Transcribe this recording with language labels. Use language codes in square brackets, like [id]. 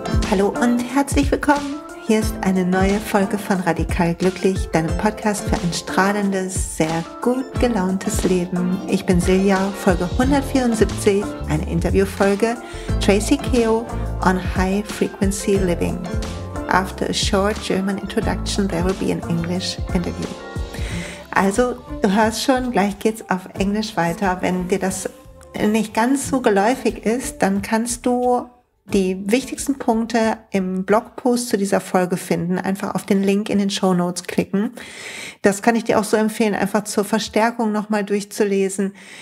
[de] Hallo und herzlich willkommen. Hier ist eine neue Folge von Radikal Glücklich, deinem Podcast für ein strahlendes, sehr gut gelauntes Leben. Ich bin Silja, Folge 174, eine Interviewfolge, Tracy Keough on High Frequency Living. [en] After a short German introduction, there will be an English interview. [de] Also, du hörst schon, gleich geht's auf Englisch weiter. Wenn dir das nicht ganz so geläufig ist, dann kannst du die wichtigsten Punkte im Blogpost zu dieser Folge finden. Einfach auf den Link in den Shownotes klicken. Das kann ich dir auch so empfehlen, einfach zur Verstärkung nochmal durchzulesen.